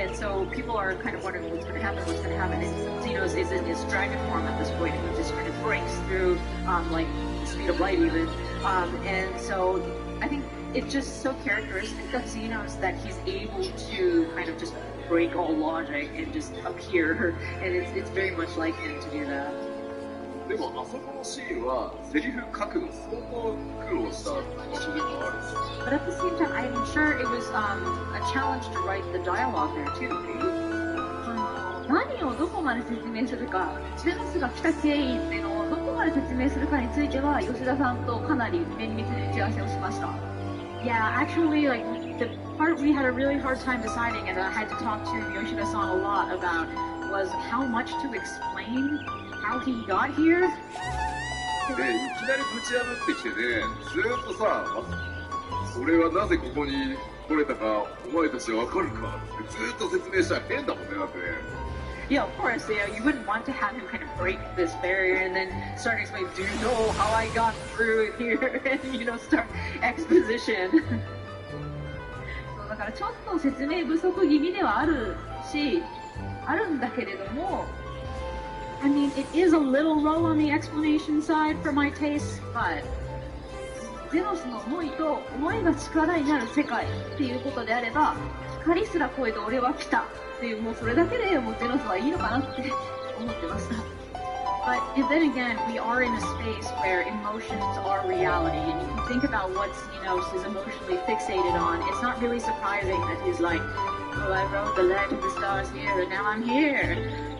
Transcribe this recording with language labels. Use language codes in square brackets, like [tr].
[en] And so people are kind of wondering what's going to happen, and Xenos is in his dragon form at this point, and he just kind of breaks through, like, the speed of light even. And so I think it's just so characteristic of Xenos that he's able to kind of just break all logic and just appear, and it's very much like him to do that. [ja] でもあそこのシーンはセリフ書くの相当苦労した場所でもあるんですよ。 [en] But at the same time, I'm sure it was a challenge to write the dialogue there too. [ja] 何をどこまで説明するか、ジェノスが来た経緯っていうのをどこまで説明するかについては吉田さんとかなり綿密に打ち合わせをしました。 [en] Yeah, actually, like the part we had a really hard time deciding, and I had to talk to Yoshida-san a lot about, was how much to explain how he got here. [ja] で、いきなりぶち破ってきてね、ずーっとさ、俺はなぜここに来れたか、お前たちはわかるかってずーっと説明したら変だもんね、だってね。 [en] Yeah, of course, you wouldn't want to have him kind of break this barrier and then start explaining, do you know how I got through here? And, start exposition. [ja] だからちょっと説明不足気味ではあるし、あるんだけれども、 [en] I mean, it is a little low on the explanation side for my taste, but [ja] ゼノスの思いと思いが力になる世界っていうことであれば、光すら超えて俺は来たっていう、もうそれだけでもうゼノスはいいのかなって思ってました。 [en] But then again, we are in a space where emotions are reality, and you can think about what Xenos is emotionally fixated on. It's not really surprising that he's like, oh, I wrote the Legend of the Stars here, and now I'm here.